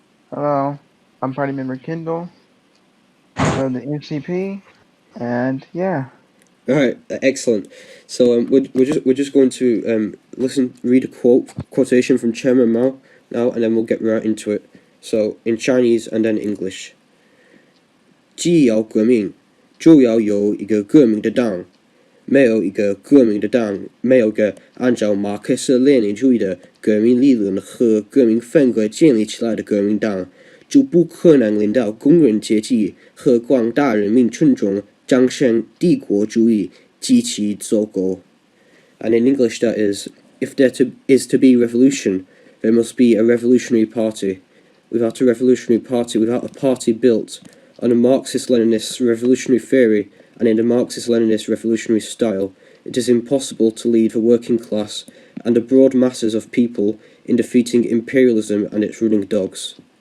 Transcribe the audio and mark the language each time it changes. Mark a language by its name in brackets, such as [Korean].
[English] Hello, I'm Party Member Kendall of the MCP, and yeah. All right, excellent. So we're just going to read a quotation from Chairman Mao now, and then we'll get right into it. So in Chinese and then English. [Chinese] 既要革命，就要有一个革命的党。没有一个革命的党，没有个按照马克思列宁主义的革命理论和革命风格建立起来的革命党，就不可能领导工人阶级和广大人民群众战胜帝国主义及其走狗。 [English] And in English that is, if there is to be revolution, there must be a revolutionary party. Without a revolutionary party, without a party built on a Marxist-Leninist revolutionary theory, and in the Marxist-Leninist revolutionary style, it is impossible to lead the working class and the broad masses of people in defeating imperialism and its ruling dogs.